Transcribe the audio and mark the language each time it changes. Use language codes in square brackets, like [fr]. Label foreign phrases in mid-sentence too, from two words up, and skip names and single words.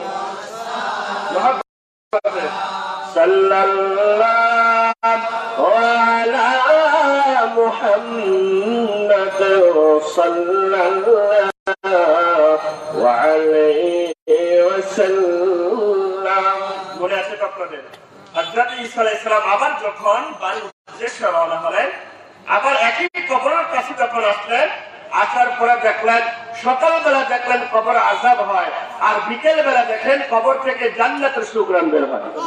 [ar] صلی اللہ علی محمد صلی اللہ علیہ وسلم [bn] মনে আছে আপনাদের হযরত ঈসা আলাইহিস সালাম আবার যখন বাড়ির উদ্দেশ্যে রওনা হলেন আবার একই কবরের কাছে যখন আসলেন আসার পরে দেখলেন সকালবেলা দেখলেন কবর আযাব হয় আর বিকেল বেলা দেখেন কবর থেকে জান্নাতের সুগন্ধ বের হয়।